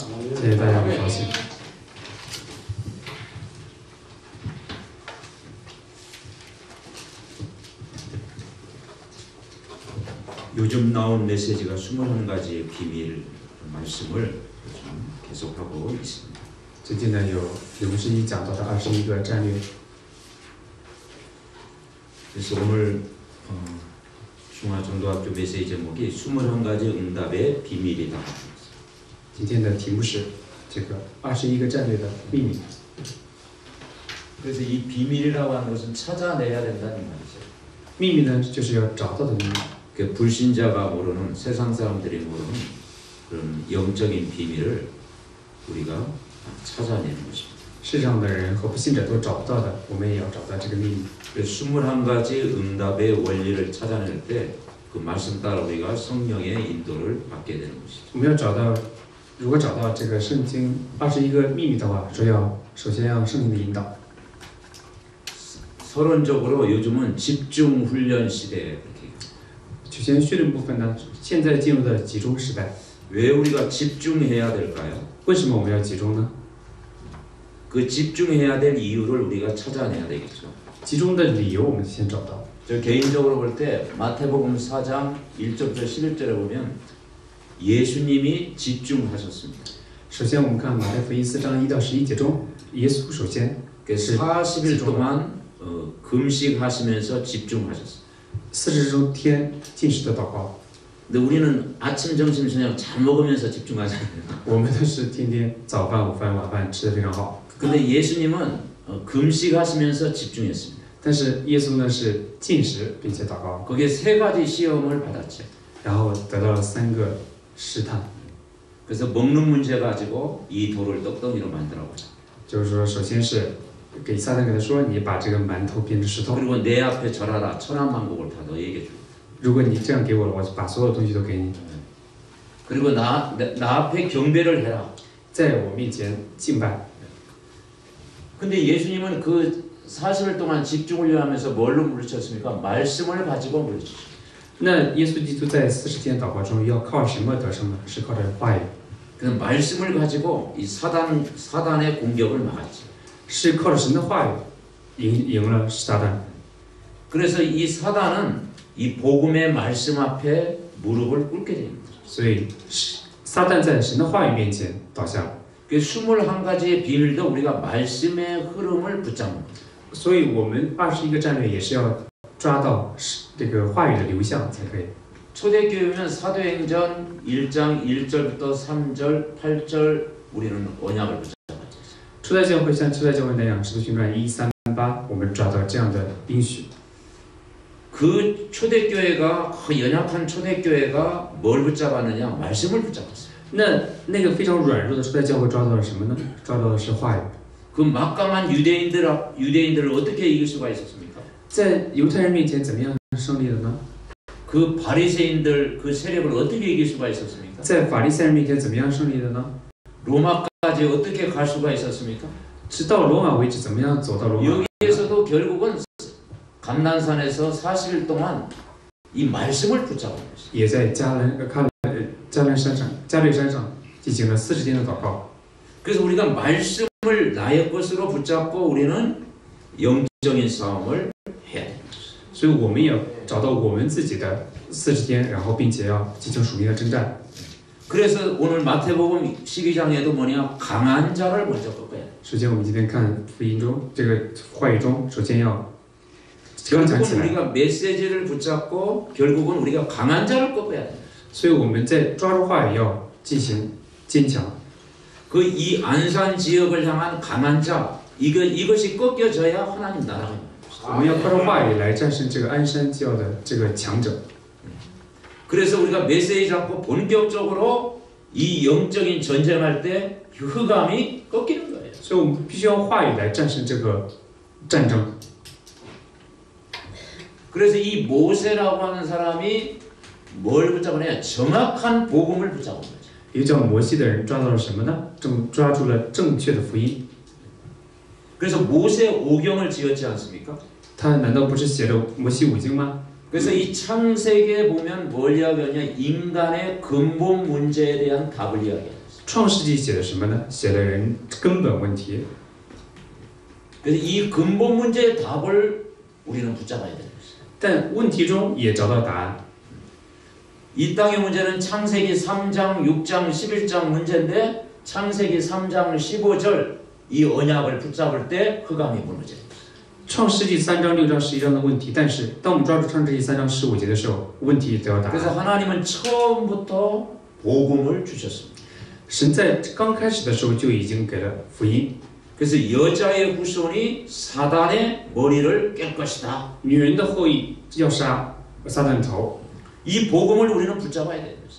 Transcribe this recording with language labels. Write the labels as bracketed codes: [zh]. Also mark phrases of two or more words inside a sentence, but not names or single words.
[ko] 네, 반갑습니다. 요즘 나온 메시지가 21가지의 비밀 말씀을 계속하고 있습니다. [zh] 最近呢，有刘师一讲到的21个战略。 [ko] 그래서 오늘 중화정도학교 메시지 제목이 21가지 응답의 비밀이다. [zh] 今天的题目是这个21个战略的秘密。 [ko] 그래서 이 비밀이라고 하는 것은 찾아내야 된다는 말이죠. [zh] 秘密呢，就是要找到的秘密。 [ko] 그 불신자가 모르는 세상 사람들이 모르는 그런 영적인 비밀을 우리가 찾아내는 것입니다. [zh] 世上的人和不信者都找不到的，我们也要找到这个秘密。 [ko] 21가지 응답의 원리를 찾아낼 때 그 말씀 따라 우리가 성령의 인도를 받게 되는 것이죠. [zh] 我们要找到，如果找到这个圣经21个秘密的话，首先要圣灵的引导。 [ko] 서론적으로 요즘은 집중 훈련 시대에 그렇게. [zh] 首先训练部分呢，现在进入的集中时代。 [ko] 왜 우리가 집중해야 될까요? [zh] 为什么我们要集中呢？ [ko] 그 집중해야 될 이유를 우리가 찾아내야 되겠죠. [zh] 集中的理由我们先找到。 [ko] 저 개인적으로 볼 때 마태복음 4장 1절부터 11절에 보면 예수님이 집중하셨습니다. [zh] 首先我们看马太福音4章1到11节中，耶稣首先 [ko] 40일 동안 금식하시면서 집중하셨어요. [zh] 40 天禁食的祷告。 [ko] 근데 우리는 아침, 점심, 저녁 잘 먹으면서 집중하잖아요. [zh] 我们都是天天早饭、午饭、晚饭吃得非常好。 [ko] 근데 예수님은 금식하시면서 집중했습니다. [zh] 但是耶稣呢是禁食并且祷告， [ko] 거기에 3가지 시험을 받았죠. [zh] 然后得到了3个试探。 [ko] 그래서 먹는 문제 가지고 이 돌을 떡덩이로 만들어보자. [zh] 就是说，首先是给撒旦给他说，你把这个馒头变成石头。 [ko] 그리고 내 앞에 절하라. 천하만국을 다 너에게 줘. [zh] 如果你这样给我了，我就把所有东西都给你。 [ko] 그리고 나 앞에 경배를 해라. [zh] 在我面前敬拜。 [ko] 근데 예수님은 그 40일 동안 집중을 하면서 뭘로 물리쳤습니까? 말씀을 가지고 물리쳤어요. [zh] 那耶稣基督在40天祷告中要靠什么得胜呢？是靠着话语。 [ko] 그 말씀을 가지고 이 사단의 공격을 막았죠. [zh] 是靠着神的话语赢了撒旦。 [ko] 그래서 이 사단은 이 복음의 말씀 앞에 무릎을 꿇게 됩니다. [zh] 所以撒旦在神的话语面前倒下了。 [ko] 그 21가지의 비밀도 우리가 말씀의 흐름을 붙잡는 거죠. [zh] 所以我们21个战略也是要抓到这个话语的流向才可以。 [ko] 초대교회면 사도행전 1장 1절부터 3절, 8절 우리는 언약을 붙잡았죠. [zh] 初代教会像初代教会那样，使徒行传1、3、8，我们抓到这样的应许。 [ko] 그 초대교회가 그 연약한 초대교회가 뭘 붙잡았느냐? 말씀을 붙잡았어요. [zh] 那个非常软弱的初代教会抓到了什么呢？抓到的是话语。 [ko] 그 막강한 유대인들을 어떻게 이길 수가 있었습니까? [zh] 在犹太人面前怎么样胜利的呢？ [ko] 그 바리새인들 그 세력을 어떻게 이길 수가 있었습니까? [zh] 在法利赛人面前怎么样胜利的呢？ [ko] 로마까지 어떻게 갈 수가 있었습니까? [zh] 直到罗马为止，怎么样走到罗马？ [ko] 여기에서도 결국은 감난산에서 40일 동안 이 말씀을 붙잡은 것이죠. [zh] 也在加略山上进行了40天的祷告。 [ko] 그래서 우리가 말씀을 나의 것으로 붙잡고 우리는 영적인 싸움을 해야 됩니다. [zh] 所以我们也要找到我们自己的40天，然后并且要进行属灵的征战。 [ko] 그래서 오늘 마태복음 12장에도 뭐냐? 강한 자를 먼저 꺾어야 돼. [zh] 首先，我们今天看福音中这个话语中，首先要刚讲起 [ko] 결국은 [zh] 来。 [ko] 우리가 메시지를 붙잡고 결국은 우리가 강한 자를 꺾어야 돼. [zh] 所以我们在抓住话语要进行坚强。 [ko] 그 이 안산 지역을 향한 강한 자 이것이 꺾여져야 하나님 나라가 있는 것입니다. [zh] 我们要靠着话语来战胜这个鞍山教的这个强者。 [ko] 그래서 우리가 메시지 잡고 본격적으로 이 영적인 전쟁할 때 흑암이 꺾이는 거예요. [zh] 所以我们必须要话语来战胜这个战争。 [ko] 그래서 이 모세라고 하는 사람이 뭘 붙잡으냐? 정확한 복음을 붙잡은 거죠. [zh] 一个叫摩西的人抓到了什么呢？抓住了正确的福音。 [ko] 그래서 모세 오경을 지었지 않습니까? [zh] 他难道不是写了摩西五经吗？ [ko] 그래서 이 창세기에 보면 뭘 이야기하냐? 인간의 근본 문제에 대한 답을 이야기해요. [zh] 创世纪写的什么呢？写了人根本问题。 [ko] 그래서 이 근본 문제의 답을 우리는 붙잡아야 되는 것이죠. [zh] 但问题中也找到答案。 [ko] 이 땅의 문제는 창세기 3장, 6장, 11장 문제인데 창세기 3장 15절 이 언약을 붙잡을 때 흑암이 무너져요. [zh] 创世纪3章、6章、11章的问题，但是当我们抓住创世纪3章15节的时候，问题得到答 [ko] 그래서 [zh] 案。 [ko] 하나님은 처음부터 복음을 주셨습니다. [zh] 神在刚开始的时候就已经给了福音， [ko] 그래서 여자의 후손이 사단의 머리를 깰 것이다. [zh] 女人的后裔要杀撒旦头， [ko] 이 복음을 우리는 붙잡아야 되는 것이죠.